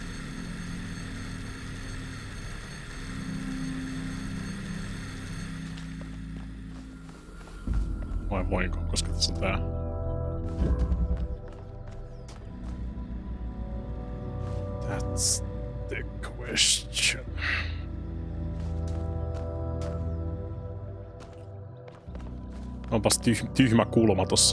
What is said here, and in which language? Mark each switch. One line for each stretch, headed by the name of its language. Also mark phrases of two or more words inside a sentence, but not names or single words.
Finnish: Vai voinko, koska tässä on tää.
English: That's the question.
Finnish: Onpas tyhmä kulma tossa.